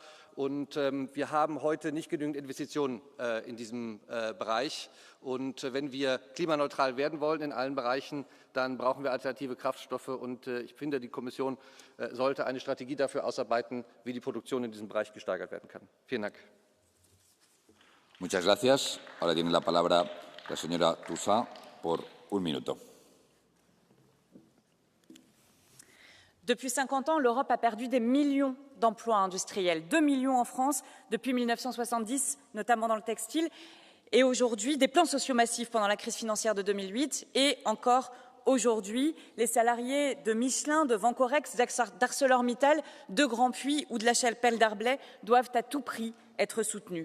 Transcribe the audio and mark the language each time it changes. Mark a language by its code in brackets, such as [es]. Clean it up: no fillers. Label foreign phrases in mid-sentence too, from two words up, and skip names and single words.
[de] Und wir haben heute nicht genügend Investitionen in diesem Bereich. Und wenn wir klimaneutral werden wollen in allen Bereichen, dann brauchen wir alternative Kraftstoffe. Und ich finde, die Kommission sollte eine Strategie dafür ausarbeiten, wie die Produktion in diesem Bereich gesteigert werden kann. Vielen Dank. [es] Muchas gracias. Ahora tiene la palabra la señora Toussaint por un minuto. [fr] Depuis 50 ans, l'Europe a perdu des millions d'emplois industriels, 2 millions en France depuis 1970, notamment dans le textile, et aujourd'hui des plans sociaux massifs pendant la crise financière de 2008 et encore aujourd'hui, les salariés de Michelin, de Vancorex, d'ArcelorMittal, de Grandpuits ou de la Chapelle Darblay doivent à tout prix être soutenus.